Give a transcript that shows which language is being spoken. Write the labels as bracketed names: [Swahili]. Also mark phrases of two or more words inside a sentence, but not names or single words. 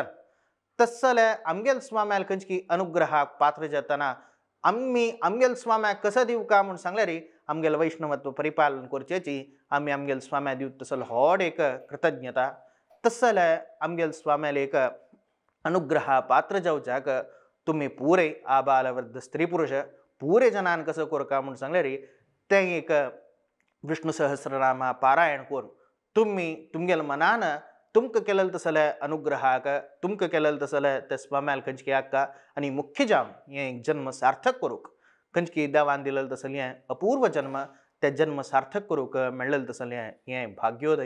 [Konkani] तस्सले आमगेल स्वाम्याल खंयची अनुग्रहाक पात्र जातना आम्ही आमगेल स्वाम्याक कसं दिवं का म्हणून सांगल्यार आमगेल वैष्णवत्व परिपालन करचेची आमी आमगेल स्वाम्या दिवं तसलो व्हड एक कृतज्ञता. तस्सले आमगेल स्वाम्याल एक अनुग्रहा पात्र जावच्याक तुम्ही पुरे आबाल वृद्ध स्त्री पुरुष पुरे जनान कसं करका म्हणून सांगल्यार ते एक विष्णू सहस्रनामा पारायण करून तुम्ही तुमगेल मनान तुमकां केलें तसले अनुग्रहाक तुमकां केलें तसले त्या स्वाम्याल खंयची हाका आनी मुख्य जावन हें एक जन्म सार्थक करूंक खंयची देवान दिलें तसलें हें अपूर्व जन्म ते जन्म सार्थक करूंक मेळ्ळें तसलें हें भाग्योदय.